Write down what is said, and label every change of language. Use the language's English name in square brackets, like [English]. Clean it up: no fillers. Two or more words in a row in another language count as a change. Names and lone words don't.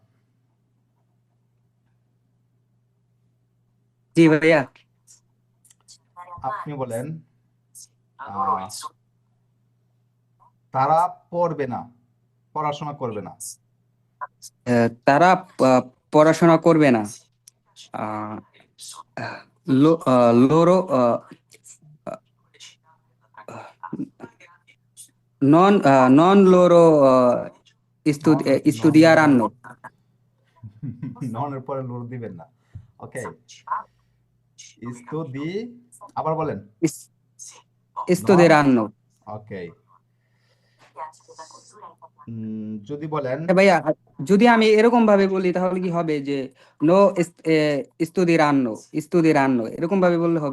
[Bangla] জি ভাইয়া। আপনি বলেন আহ, তারা পড়বে না, পড়াশোনা করবে না। তারা পড়াশোনা করবে না। আহ, [Italian] loro non loro studieranno. [Bangla] ননের পরে লোড দিবেন না। ওকে, স্তুদি আবার বলেন। [Italian] is- studieranno. [Bangla] ওকে, যদি বলেন ভাইয়া, যদি আমি এরকম ভাবে বলি তাহলে কি হবে যে [Italian] no studieranno [Bangla] এরকম ভাবে বললে হবে?